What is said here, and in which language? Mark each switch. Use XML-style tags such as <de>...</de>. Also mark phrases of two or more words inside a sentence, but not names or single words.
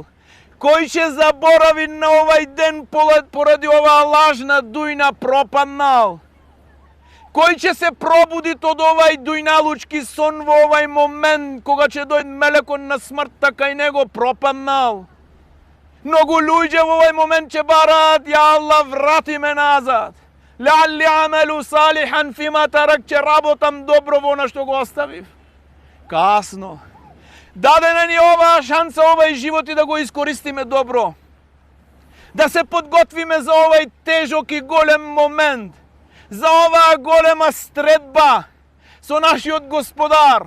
<mk>Кој ќе заборави на овај ден поради оваа лажна дујна пропаднал. Кој ќе се пробудит од овај дујналучки сон во овај момент кога ќе дојде мелекот на смртта кај него пропаднал. Многу луѓе во овај момент ќе бараат,</mk> <ar>يا الله</ar> <mk>врати ме назад.</mk> <ar>لعلي أعمل صالحا فيما تركت,</ar> <mk>ќе работам добро во она што го оставив. Касно. Дадена ни оваа шанса, овај живот и да го искористиме добро. Да се подготвиме за овај тежок и голем момент. За оваа голема средба со нашиот Господар.</mk>